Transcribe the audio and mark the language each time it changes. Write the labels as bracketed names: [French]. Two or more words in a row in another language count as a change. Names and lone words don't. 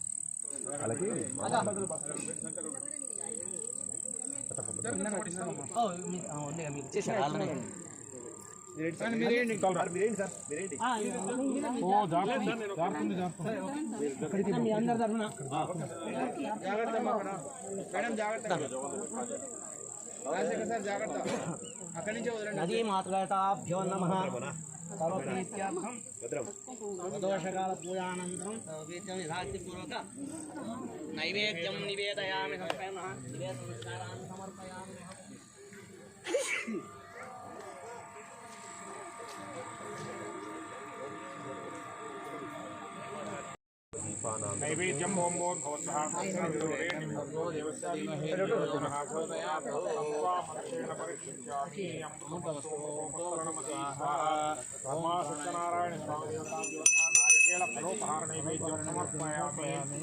[Telugu] మీకు ఇచ్చేసారు [Sanskrit] నదీ మాతృభ్యో నమః. సర్వప్రీత్యార్థం ప్రదోషకాల పూజానంతరం నిరాక్తిపూర్వక నైవేద్యం నివేదయామి. నివేద సంస్కారాన్ని సమర్పయామి. नैवेद्यम ओम ओम सत्यनारायण नारिकेल फलोपहार नैवेद्यम समर्पयामि.